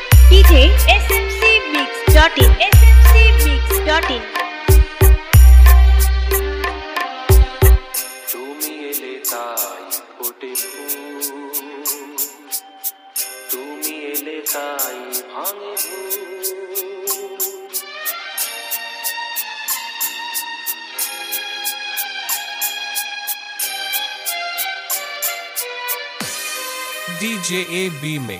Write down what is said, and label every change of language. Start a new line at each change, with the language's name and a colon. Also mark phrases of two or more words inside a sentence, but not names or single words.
English: DJ smcmix.in smcmix.in
Bangla: তুমি এলে তাই ফোটে ফুল, তুমি এলে তাই ভাঙে ফুল।
English: DJ AB Mix.